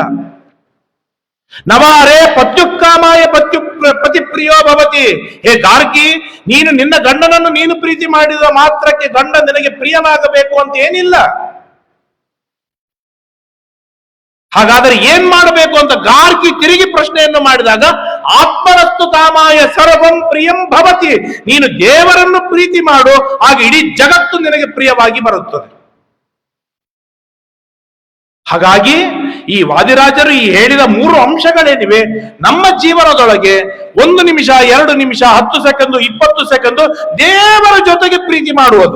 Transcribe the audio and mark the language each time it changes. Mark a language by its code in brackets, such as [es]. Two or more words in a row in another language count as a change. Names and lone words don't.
[sa] ನವ ಅರೇ ಪತ್ಯುಕ್ಕಾಮಾಯ ಪತಿ ಪ್ರಿಯೋ ಭವತಿ. [kn] ಹೇ ಗಾರ್ಗಿ, ನೀನು ನಿನ್ನ ಗಂಡನನ್ನು ನೀನು ಪ್ರೀತಿ ಮಾಡಿದ ಮಾತ್ರಕ್ಕೆ ಗಂಡ ನಿನಗೆ ಪ್ರಿಯನಾಗಬೇಕು ಅಂತ ಏನಿಲ್ಲ. ಹಾಗಾದರೆ ಏನ್ ಮಾಡಬೇಕು ಅಂತ ಗಾರ್ಗಿ ತಿರುಗಿ ಪ್ರಶ್ನೆಯನ್ನು ಮಾಡಿದಾಗ, [sa] ಆತ್ಮರಸ್ತು ಕಾಮಾಯ ಸರ್ವಂ ಪ್ರಿಯಂ ಭವತಿ. [kn] ನೀನು ದೇವರನ್ನು ಪ್ರೀತಿ ಮಾಡು, ಆಗ ಇಡೀ ಜಗತ್ತು ನಿನಗೆ ಪ್ರಿಯವಾಗಿ ಬರುತ್ತದೆ. ಹಾಗಾಗಿ ಈ ವಾದಿರಾಜರು ಈ ಹೇಳಿದ 3 ಅಂಶಗಳೇನಿವೆ ನಮ್ಮ ಜೀವನದೊಳಗೆ 1 ನಿಮಿಷ, 2 ನಿಮಿಷ, 10 ಸೆಕೆಂಡ್, 20 ಸೆಕೆಂಡ್ ದೇವರ ಜೊತೆಗೆ ಪ್ರೀತಿ ಮಾಡುವುದು.